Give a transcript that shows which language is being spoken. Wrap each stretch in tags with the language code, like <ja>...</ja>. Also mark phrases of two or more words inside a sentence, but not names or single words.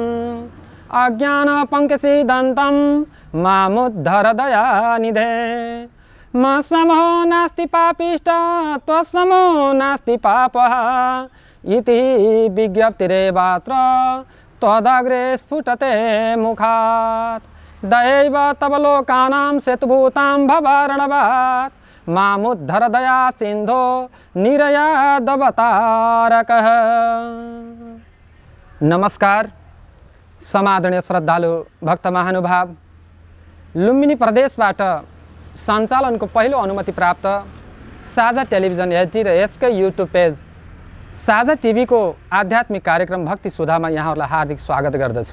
<sa>अज्ञानपङ्कसिदन्तं मामुद्धर दयानिधे मत्समो नास्ति पापिष्ट त्वत्समो नास्ति पापः इति विज्ञप्तिरेवात्र त्वदग्रे स्फुटते मुखात् दैव तव लोकानां सेतुभूतां भवार्णवात् मामुद्धर दया सिन्धो निरयादवतारकः।</sa> <ne>नमस्कार समादरणीय श्रद्धालु भक्त महानुभाव, लुम्बिनी प्रदेशबाट सञ्चालनको पहिलो अनुमति प्राप्त साझा टेलिभिजन एचडी र यसकै युट्युब पेज साझा टिभीको आध्यात्मिक कार्यक्रम भक्ति सुधामा यहाँहरूलाई हार्दिक स्वागत गर्दछु।</ne>